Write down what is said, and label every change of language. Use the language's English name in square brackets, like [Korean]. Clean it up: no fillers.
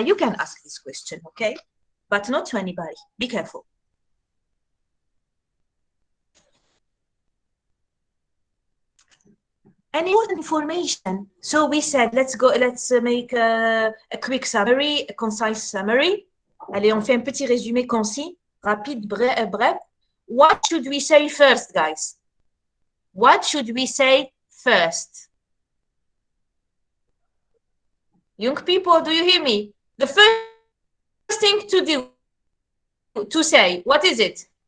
[English] You can ask this question, okay? But not to anybody. Be careful. Any information. So we said, let's make a quick summary, a concise summary. [French] Allez, on fait un petit résumé concis, rapide, bref. [English] What should we say first, guys? What should we say first? Young people, do you hear me? The first thing to say, what is it?